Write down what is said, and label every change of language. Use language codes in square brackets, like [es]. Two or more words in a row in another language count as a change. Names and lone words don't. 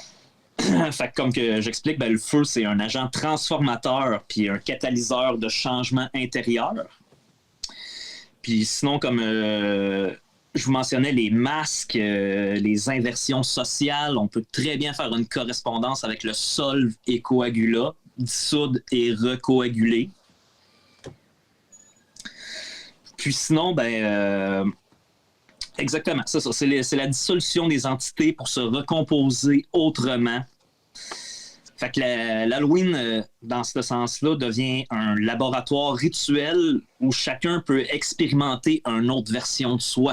[fr] Fait que comme que j'explique, ben, le feu, c'est un agent transformateur puis un catalyseur de changement intérieur. Puis sinon, comme je vous mentionnais, les masques, les inversions sociales, on peut très bien faire une correspondance avec le [la] solve et coagula, [fr] dissoudre et recoaguler. Puis sinon, ben... exactement, c'est ça. C'est la dissolution des entités pour se recomposer autrement. Fait que l'Halloween, dans ce sens-là, devient un laboratoire rituel où chacun peut expérimenter une autre version de soi.